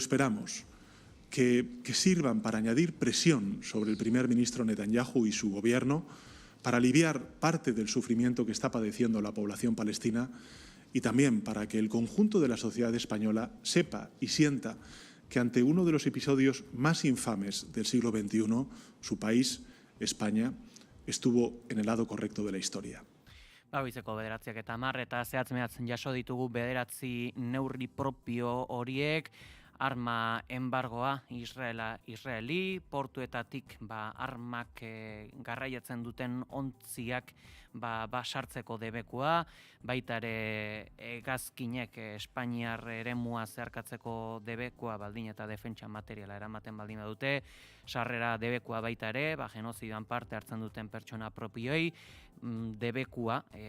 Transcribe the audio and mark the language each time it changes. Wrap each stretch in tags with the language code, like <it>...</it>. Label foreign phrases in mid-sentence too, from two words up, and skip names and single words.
<es>esperamos que sirvan para añadir presión sobre el primer ministro Netanyahu y su Gobierno para aliviar parte del sufrimiento que está padeciendo la población palestina y también para que el conjunto de la sociedad española sepa y sienta que ante uno de los episodios más infames del siglo XXI, su país, España, estuvo en el lado correcto de la historia.</es> <eu>Goizeko 9:10 eta zehatz-mehatz jaso ditugu 9 neurri propio horiek, arma embargoa Israeli, portuetatik armak garraiatzen duten ontziak sartzeko debekua, baita ere hegazkinek Espainiar eremua zeharkatzeko debekua baldin eta defentsa materiala eramaten baldin badute, sarrera debekua baita ere, genozidoan parte hartzen duten pertsona propioi, debekua</eu>